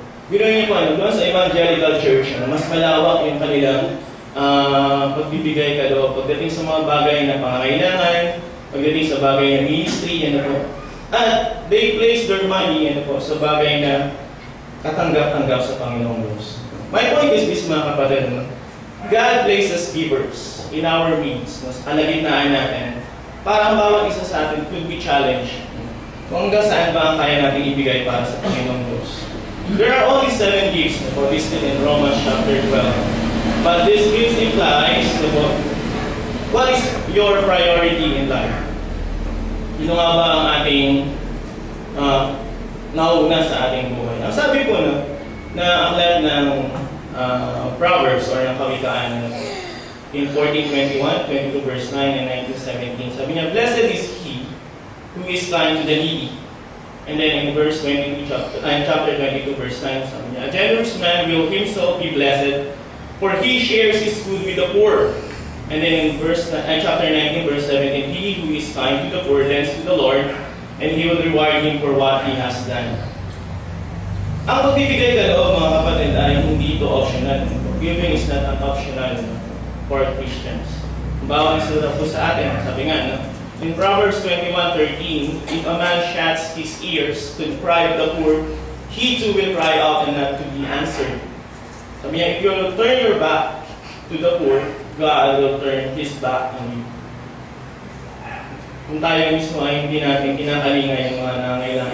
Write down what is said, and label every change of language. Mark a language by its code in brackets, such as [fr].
[tl] Biruin niyo po, doon sa evangelical church, mas malawak yung kanilang pagbibigay kaloob pagdating sa mga bagay na pangangailangan, pagdating sa bagay na ministry, at [en] they place their money [tl] sa bagay na katanggap-tanggap sa Panginoong Diyos. [en] My point is this, [tl] mga kapatid, [en] God places givers in our means, [tl] sa kalagitnaan natin, para ang bawat isa sa atin [en] could be challenged [tl] kung hanggang saan ba ang kaya natin ibigay para sa Panginoong Diyos. [en] There are only 7 gifts listed in Romans chapter 12. But this gift implies what is your priority in life? [tl] Ito nga ba ang ating nauna sa ating buhay? Ang sabi ko na aklat ng Proverbs or ng Kawikaan in 14:21, 22 verse 9, and 19:17, sabi niya, [en] blessed is he who is kind to the needy. And then in verse 22, chapter 22 verse 9, [tl] sabi niya, [en] a generous man will himself be blessed, for he shares his food with the poor. And then in chapter 19, verse 17, he who is kind to the poor lends to the Lord, and he will reward him for what he has done. [tl] Ang pagbibigay kaloob, mga kapatid, ay hindi ito optional. [en] Giving is not an optional for Christians. [tl] Bawang isura po sa atin, sabi nga, no? [en] In Proverbs 21:13, if a man shuts his ears to the cry of the poor, he too will cry out and not to be answered. [tl] Sabi niya, [en] if you will turn your back to the poor, God will turn His back on you. [tl] Kung tayo mismo ay hindi natin kinakalinga yung mga nangailangan.